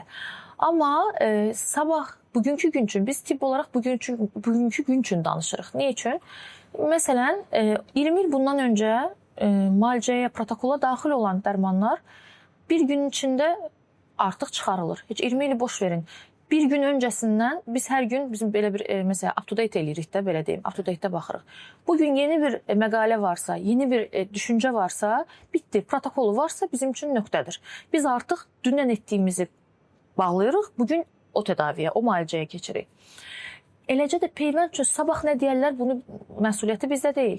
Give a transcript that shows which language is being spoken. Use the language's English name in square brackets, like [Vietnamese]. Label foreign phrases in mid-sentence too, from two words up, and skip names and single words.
[Azerbaijani] Amma sabah bugünkü gün üçün biz tibb olaraq bugünkü gün üçün danışırıq. Nə üçün? Məsələn, 20 il bundan öncə müalicəyə, protokola daxil olan dərmanlar bir gün içində artıq çıxarılır. Heç 20 ili boş verin. Bir gün öncəsindən biz hər gün bizim belə bir məsələn [English] up-to-date [Azerbaijani] eləyirik də, belə deyim, [English] up-to-date- [Azerbaijani] də baxırıq. Bu gün yeni bir məqalə varsa, yeni bir düşüncə varsa, bitdi. Protokolu varsa bizim üçün nöqtədir. Biz artıq dünən etdiyimizi bağlayırıq, bugün o tədaviyə, o müalicəyə keçirik. Eləcə də peyvənd üçün sabah nə deyərlər, bunun məsuliyyəti bizdə deyil.